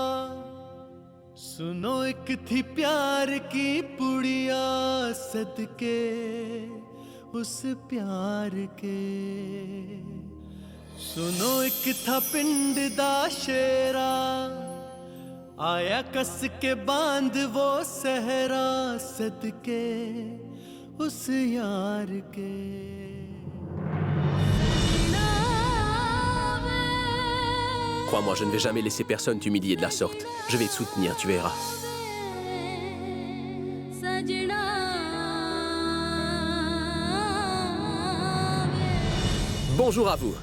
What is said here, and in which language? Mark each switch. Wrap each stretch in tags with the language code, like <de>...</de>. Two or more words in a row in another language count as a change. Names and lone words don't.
<hi>सुनो एक थी प्यार की पुड़िया सदके उस प्यार के सुनो एक था</hi> <pa>पिंड दा</pa> <hi>शेरा आया कस के बांध वो सहरा सदके उस यार के</hi> <fr>Crois-moi, je ne vais jamais laisser personne t'humilier de la sorte. Je vais te soutenir, tu verras. Bonjour à vous.</fr>